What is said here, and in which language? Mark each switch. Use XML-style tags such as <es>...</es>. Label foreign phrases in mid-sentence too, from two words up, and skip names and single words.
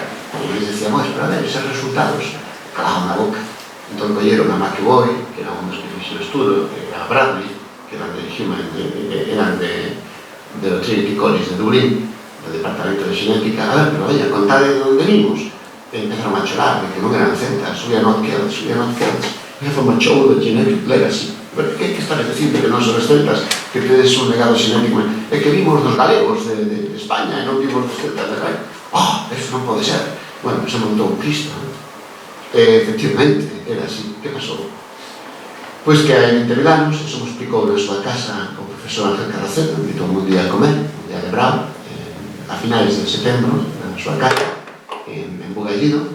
<gl>E eles decían, pero a ver, eses resultados calaron a boca. Entón, colleron a McEvoy, que era un dos que fixo o estudo, que era Bradley, que eran de Human, eran de Trinity College de Dublín, do Departamento de Xenética. A ver, pero vaya, contade de onde vimos. E empezaron a chorar, de que non eran celtas,</gl> <en>we are not Celts, we have a mature genetic legacy.</en> <gl>Pero que estás dicindo que non son os celtas, que tedes un legado xenético? É que vimos dos galegos de España e non vimos dos celtas de Rai. Eso non pode ser. Bueno, se montou un Cristo. Efectivamente, era así. Que pasou? Pois que hai 20.000 anos, eso me explicou na súa casa o profesor Ángel Carraceta, me invitou un día a comer, un día de bravo, a finais de setembro, na súa casa, en Bugallido.</gl>